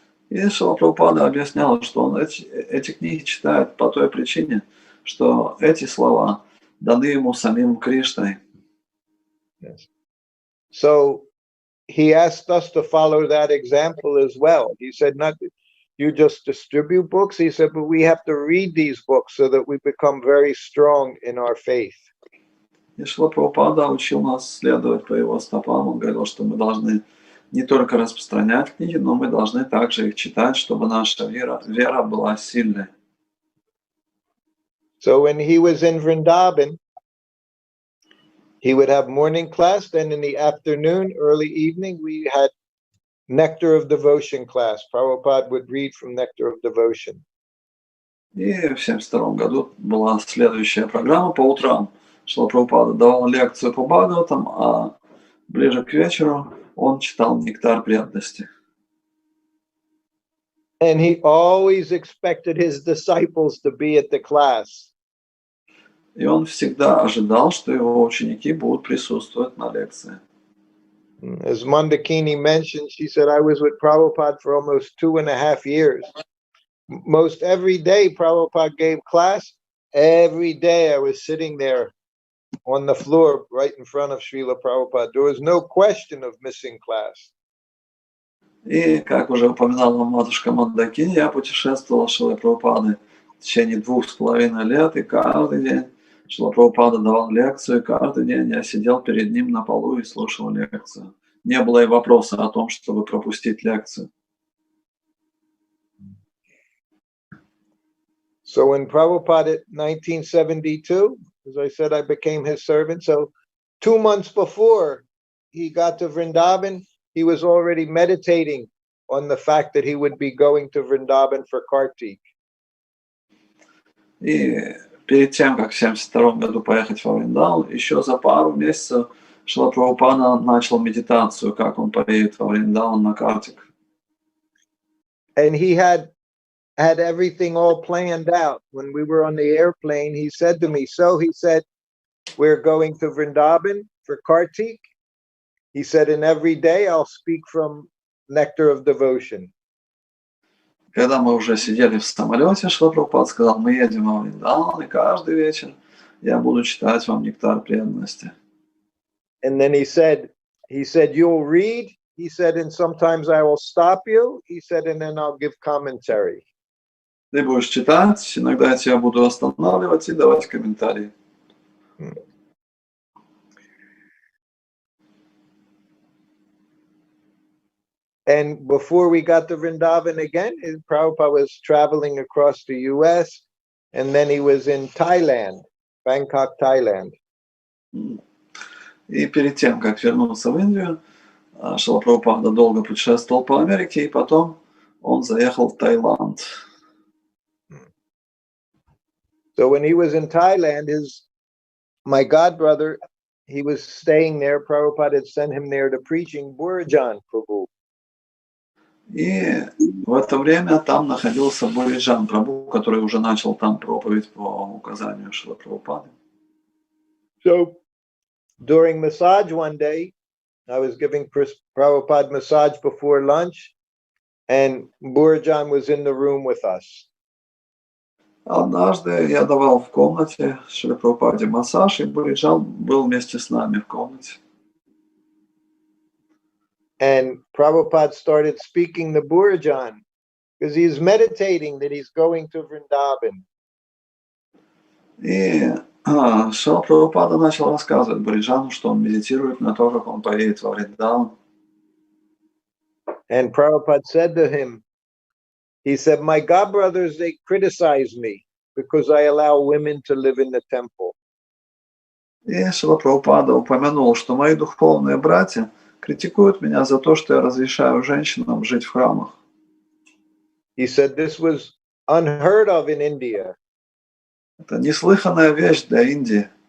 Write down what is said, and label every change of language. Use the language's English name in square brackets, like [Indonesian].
[Russian] И Шрила Прабхупада объяснял, что он эти книги читает по той причине, что эти слова даны ему самим Кришной. [English] Yes. So he asked us to follow that example as well. He said, not that you just distribute books. He said, but we have to read these books so that we become very strong in our faith. [Russian] И Шрила Прабхупада учил нас следовать по его стопам. Он говорил, что мы должны не только распространять книги, но мы должны также их читать, чтобы наша вера была сильной. [English] So when he was in Vrindavan, he would have morning class. Then in the afternoon, early evening, we had Nectar of Devotion class. Prabhupada would read from Nectar of Devotion. [Russian] И в 1972 году была следующая программа по утрам. Шрила Прабхупада давал лекцию по Бхагаватам, а ближе к вечеру он читал «Нектар преданности». [English] And he always expected his disciples to be at the class. [Russian] И он всегда ожидал, что его ученики будут присутствовать на лекции. [English] As Moндакини mentioned, she said, I was with Prabhupada for almost 2.5 years. Most every day Prabhupada gave class. Every day I was sitting there on the floor right in front of Srila Prabhupada. There was no question of missing class. [Russian] И, как уже упоминала матушка Мондакини, я путешествовал с Шрилой Прабхупадой в течение 2,5 лет, и каждый день Шрила Прабхупада давал лекцию, и каждый день я сидел перед ним на полу и слушал лекцию. Не было и вопроса о том, чтобы пропустить лекцию. [English] So when Prabhupada, 1972, as I said, I became his servant. So 2 months before he got to Vrindavan, he was already meditating on the fact that he would be going to Vrindavan for Kartik. [Russian] И перед тем, как в 1972 году поехать во Вриндаван, еще за пару месяцев Шрила Прабхупада начал медитацию, как он поедет во Вриндаван на Картик. [English] And he had everything all planned out. When we were on the airplane, he said to me, so he said, we're going to Vrindavan for Kartik. He said, and every day I'll speak from Nectar of Devotion. [Russian] Когда мы уже сидели в самолете, Шрила Прабхупада сказал, мы едем во Вриндаван, и каждый вечер я буду читать вам нектар преданности. [English] And then he said, you'll read. He said, and sometimes I will stop you. He said, and then I'll give commentary. [Russian] Ты будешь читать, иногда я тебя буду останавливать и давать комментарии. [English] And before we got to Vrindavan again, Prabhupada was traveling across the US, and then he was in Thailand, Bangkok, Thailand. [Russian] И перед тем, как вернуться в Индию, Шрила Прабхупада долго путешествовал по Америке, и потом он заехал в Таиланд. [English] So when he was in Thailand, my godbrother, he was staying there. Prabhupada had sent him there to preaching Burjan Prabhu. [Russian] И в это время там находился Буриджан Прабху, который уже начал там проповедь по указанию Шрилы Прабхупады. [English] So during massage one day, I was giving Prabhupada massage before lunch, and Burjan was in the room with us. [Russian] Однажды я давал в комнате Шриле Прабхупаде массаж, и Буриджан был вместе с нами в комнате. [English] And Prabhupada started speaking to Burjan because he's meditating that he's going to Vrindavan. [Russian] И Шрила Прабхупада начал рассказывать Буриджану, что он медитирует на то, как он поедет во Вриндаван. [English] And Prabhupada said to him, he said, my godbrothers, they criticize me because I allow women to live in the temple. [Russian] И Шрила Прабхупада упомянул, что мои духовные братья критикуют меня за то, что я разрешаю женщинам жить в храмах. [English] He said this was unheard of in India. [Russian] Это неслыханная вещь для Индии.